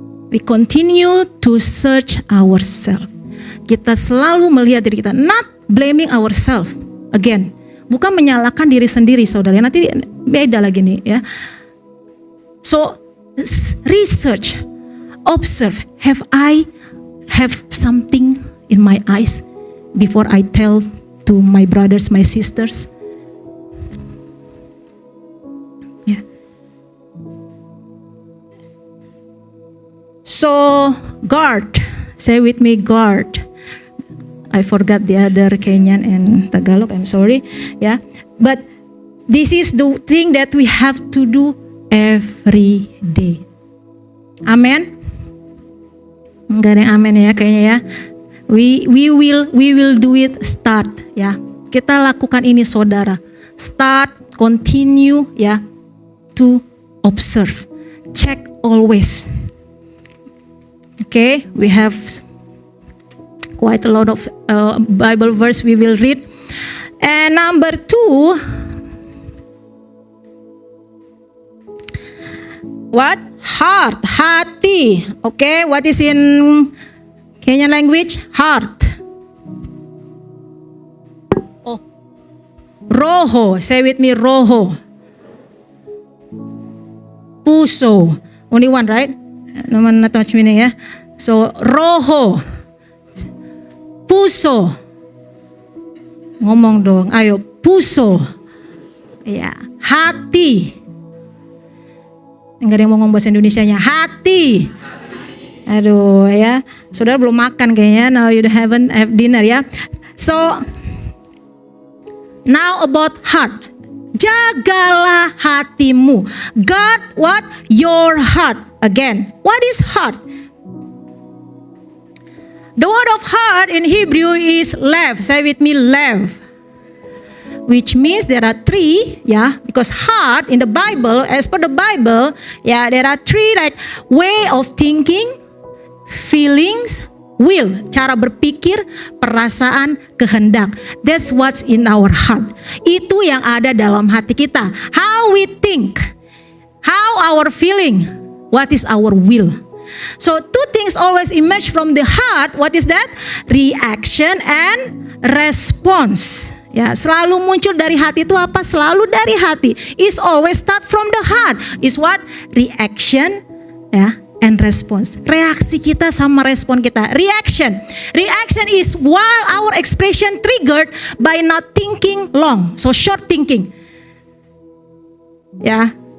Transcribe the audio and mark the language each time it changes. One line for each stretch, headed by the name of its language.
English: We continue to search ourselves.
Indonesian: Kita selalu melihat diri kita,
English: not blaming ourselves.
Indonesian: Again, bukan menyalahkan diri sendiri, saudara. Nanti beda lagi nih, ya.
English: So research, observe. Have something in my eyes before I tell to my brothers, my sisters. Yeah. So guard, say with me, guard. I forgot the other Kenyan and Tagalog. I'm sorry. Yeah, but this is the thing that we have to do every day. Amen.
Indonesian: Enggak ada yang amin ya kayaknya ya.
English: We will do it, start
Indonesian: ya. Kita lakukan ini saudara.
English: Start, continue ya, to observe. Check always. Okay, we have quite a lot of Bible verse we will read. And number 2, what? Heart, hati. Okay, what is in Kenyan language? Heart. Oh, roho. Say with me, roho. Puso. Only one, right? Naman na touch meaning ya.
Indonesian: So, roho. Puso. Ngomong dong. Ayo, puso. Ya, hati. Enggak ada yang mau ngomong bahasa Indonesianya. Hati. Aduh ya. Saudara belum makan kayaknya.
English: Now you haven't have dinner ya. So, now about heart.
Indonesian: Jagalah hatimu.
English: Guard what? Your heart. Again, what is heart? The word of heart in Hebrew is lev. Say with me, lev. Which means there are 3, yeah, because heart in the Bible, as per the Bible, yeah, there are 3 like way of thinking, feelings, will,
Indonesian: cara berpikir, perasaan, kehendak.
English: That's what's in our heart.
Indonesian: Itu yang ada dalam hati kita.
English: How we think, how our feeling, what is our will. So 2 things always emerge from the heart. What is that? Reaction and response.
Indonesian: Ya, selalu muncul dari hati itu apa? Selalu dari hati.
English: Is always start from the heart. Is what? Reaction ya, and response.
Indonesian: Reaksi kita sama respon kita.
English: Reaction. Reaction is while our expression triggered by not thinking long. So short thinking. Ya.